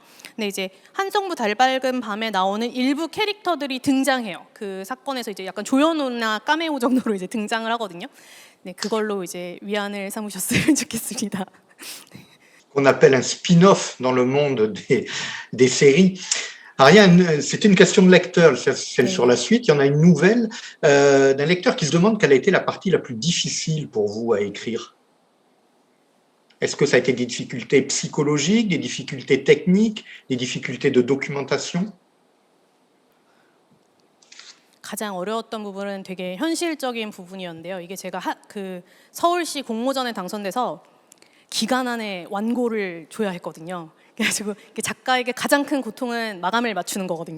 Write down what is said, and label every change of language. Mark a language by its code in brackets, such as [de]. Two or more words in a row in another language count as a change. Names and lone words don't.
[ko] 근데 이제 한성부 달밝은 밤에 나오는 일부 캐릭터들이 등장해요. 그 사건에서 이제 약간 조연우나 까메오 정도로 이제 등장을 하거든요. 네, 그걸로 이제 위안을 삼으셨으면 좋겠습니다. [fr] Qu'on appelle un spin-off dans le monde des séries. Ariane, c'était une question de lecteur, celle Oui. sur la suite. Il y en a une nouvelle d'un lecteur qui se demande quelle a été la partie la plus difficile pour vous à écrire. Est-ce que ça a été des difficultés psychologiques, des difficultés techniques, des difficultés de documentation? [ko] 가장 어려웠던 부분은 되게 현실적인 부분이었는데요. 이게 제가 그 서울시 공모전에 당선돼서 기간 안에 완고를 줘야 했거든요. 그래가지고 작가에게 가장 큰 고통은 마감을 맞추는 거거든요.